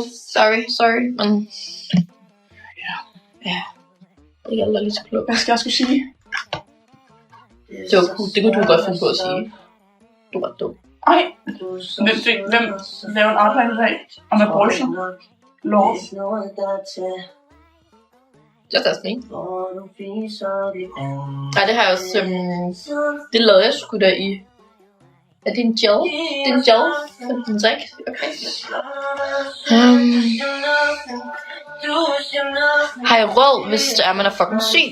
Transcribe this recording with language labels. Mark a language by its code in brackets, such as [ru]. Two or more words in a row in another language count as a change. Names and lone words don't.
[da] Sorry, men... Ja, det er aldrig lige så klogt. Hvad skal jeg skulle sige? Det kunne du godt finde på at sige. Du var dum. Ej, hvem laver en arbejde i dag? Om abortion? Lov. [en] Just ask me. [da] Nej, det har jeg også... det lavede jeg sgu da i... Er det en gel? Det er en gel for din drik? Okay. Har I råd, hvis man er fucking syg?